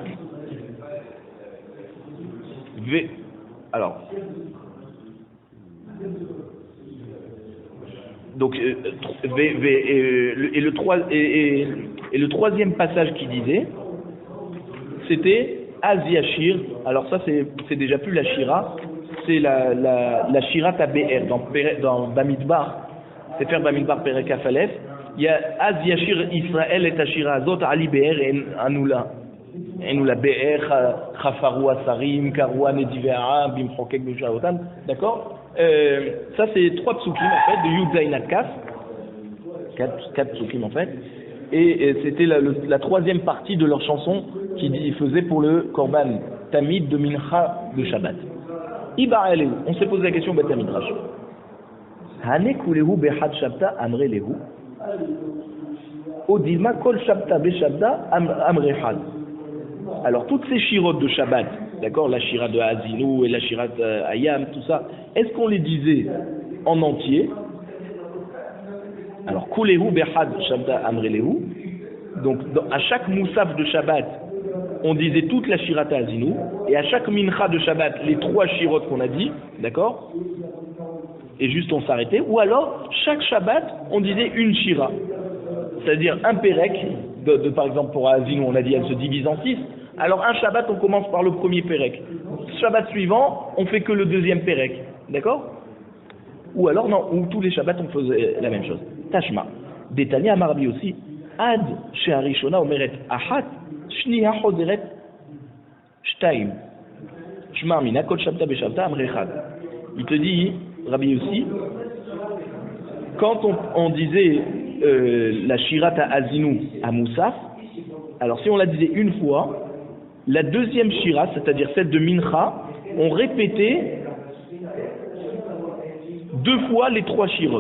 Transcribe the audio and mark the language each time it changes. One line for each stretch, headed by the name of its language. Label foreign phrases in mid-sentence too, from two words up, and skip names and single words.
French: Alors, donc, le troisième passage qui disait, c'était Az Yashir. Alors ça, c'est déjà plus la shira, c'est la
Hebrew: שירת הבאר
French: dans Bamidbar, c'est faire Bamidbar Perek Afalef. Il y a
Hebrew: אז ישיר ישראל את השירה הזאת עלי באר ענו לה באר חפרוה שרים כרוה נדיבי במחקק במשענתם.
French: D'accord, ça c'est 3 psukim en fait de
Hebrew: יז עד כ,
French: 4 psukim en fait, et c'était la 3e partie de leur chanson qu'ils faisaient pour le
Hebrew: קרבן תמיד
French: de Mincha de Shabbat.
Aramaic: איבעיא להו,
French: on s'est posé la question
Hebrew: בית מדרש.
Aramaic: הני כולהו בחד שבתא אמרי להו. או דילמא כל שבתא ושבתא אמרי חד.
French: Alors toutes ces shirotes de Shabbat, d'accord, la shira de Azinu et la shira de Hayam, tout ça, est-ce qu'on les disait en entier? Alors
Aramaic: כולהו בחד שבתא אמרי להו.
French: Donc à chaque moussaf de Shabbat, on disait toute la shira de Azinu, et à chaque mincha de Shabbat, les 3 shirotes qu'on a dit, d'accord, et juste on s'arrêtait, ou alors chaque Shabbat on disait une shira, c'est-à-dire un pérek, par exemple pour Azinu on a dit elle se divise en 6, alors un Shabbat on commence par le premier pérek, Shabbat suivant on fait que le 2e pérek, d'accord, ou alors non, ou tous les Shabbats on faisait la même chose.
Aramaic: תא שמע דתניא אמר רבי יוסי עד שהראשונה אומרת אחת שנייה חוזרת שתים שמע מינה כל שבתא ושבתא אמרי חד.
French: Il te dit Rabbi aussi, quand on disait la Shirat à Azinu à Moussaf, alors si on la disait une fois, la 2e Shirat, c'est-à-dire celle de Mincha, on répétait 2 fois les 3 Shirot.